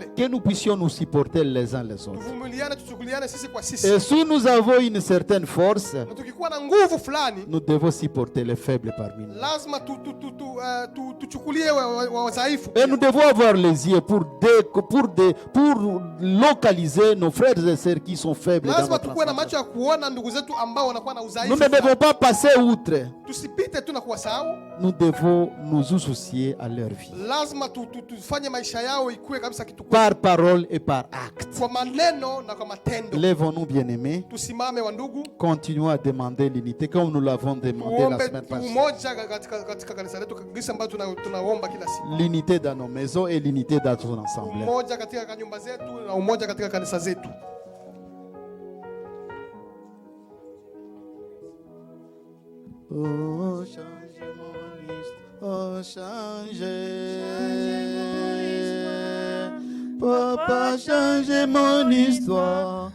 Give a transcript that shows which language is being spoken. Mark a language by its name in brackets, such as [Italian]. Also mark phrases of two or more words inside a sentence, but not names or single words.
[French] que nous puissions nous supporter les uns les autres. [Swahili] Tuvumiliane, tuchukuliane sisi kwa sisi. [French] Et si nous avons une certaine force, [Swahili] Na tukikuwa na nguvu fulani, [French] nous devons supporter les faibles parmi nous. [Swahili] lazima tuchukulie wadhaifu. [French] Et nous devons avoir les yeux pour localiser nos frères et sœurs qui sont faibles dans [Swahili] Lazima [French] notre [Swahili] tukuwe na [French] ensemble. [Swahili] macho ya kuona ndugu zetu ambao wanakuwa na [French] Nous [Swahili] udhaifu. [French] ne devons pas passer outre. [Swahili] Tusipite tu na kuwasahau. [French] Nous devons nous soucier à leur vie. [Swahili] Lazima tufanye maisha yao ikuwe kabisa kitu [French] Par parole et par acte. [Swahili] kwa maneno na kwa matendo. [French] Lèvons-nous, bien-aimés. [Swahili] Tusimame wa ndugu, [French] Continuons à demander l'unité comme nous l'avons demandé la [Swahili] tuombe [French] semaine passée. [Swahili] umoja katika kanisa letu, gisi ambayo tunaomba kila siku. [French] L'unité dans nos maisons et l'unité dans ton ensemble. [Swahili] Umoja katika nyumba zetu na umoja katika kanisa zetu. [French] Oh, change mon histoire. Oh, change. Papa, change mon histoire.